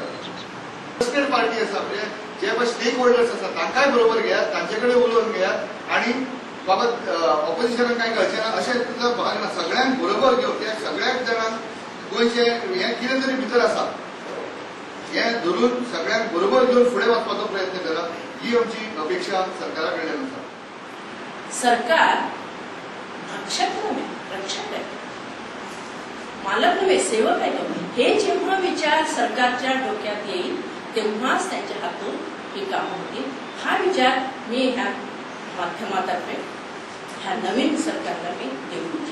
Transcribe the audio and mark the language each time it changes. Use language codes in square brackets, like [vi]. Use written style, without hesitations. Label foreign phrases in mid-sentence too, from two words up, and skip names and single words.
[kok] इंटरेस्टेड पार्टी आसा पळय, जे पळय स्टेक होल्डर्स आसा तांकांय बरोबर घेयात, तांचे कडेन उलोवन घेयात आणि बाबा ऑपोजिशनाक काय कळचें ना अशें तुजो भाग ना, सगळ्यांक बरोबर घेवन त्या सगळ्याच जाणांक गोंयचे हें कितें तरी भितर आसा हें धरून सगळ्यांक बरोबर घेवन फुडें वचपाचो प्रयत्न करा, ही आमची अपेक्षा सरकारा कडल्यान आसा। [mr] सरकार भक्षक नव्हे, रक्षक आहे, मालक नव्हे, सेवक आहे तुम्ही। हे जेव्हा विचार सरकारच्या डोक्यात येईल तेव्हाच त्यांच्या हातून ही कामं होतील। हा विचार मी ह्या माध्यमातर्फे ह्या नवीन सरकारला मी देऊ इच्छिते।